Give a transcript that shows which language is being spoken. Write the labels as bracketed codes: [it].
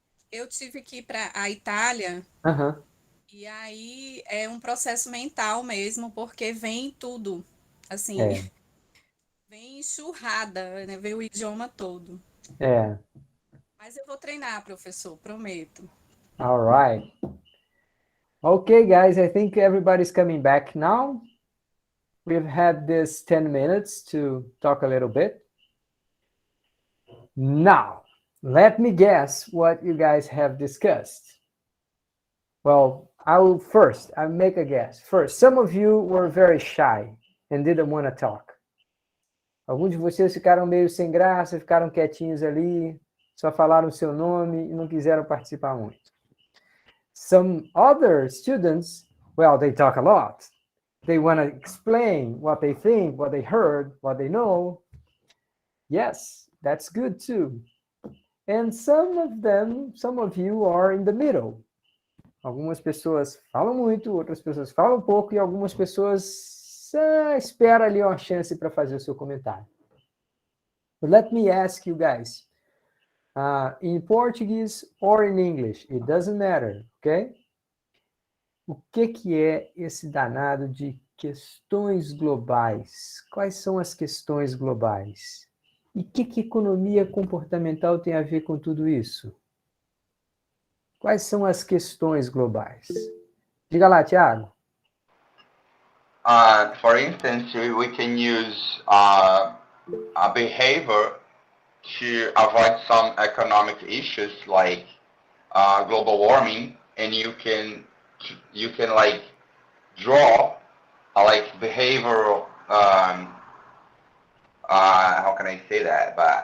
[pt] eu tive que ir para a Itália. Uhum. E aí é um processo mental mesmo, porque vem tudo, assim, É, vem enxurrada, né? Vem o idioma todo. é. Mas eu vou treinar, professor, prometo. [en] All right. Okay, guys, I think everybody's coming back now. We've had this 10 minutes to talk a little bit. Now, let me guess what you guys have discussed. Well, I'll make a guess. First, some of you were very shy and didn't want to talk. [pt] Alguns de vocês ficaram meio sem graça, ficaram quietinhos ali, só falaram o seu nome e não quiseram participar muito. [en] Some other students, well, they talk a lot. They want to explain what they think, what they heard, what they know. Yes, that's good too. And some of you are in the middle. [pt] Algumas pessoas falam muito, outras pessoas falam pouco e algumas pessoas esperam ali uma chance para fazer o seu comentário. [en] But let me ask you guys, in Portuguese or in English, it doesn't matter, okay? [pt] O que é esse danado de questões globais? Quais são as questões globais? E o que economia comportamental tem a ver com tudo isso? Quais são as questões globais? Diga lá, Thiago. [en] For instance, we can use a behavior to avoid some economic issues like global warming, and you can like draw like behavioral how can I say that?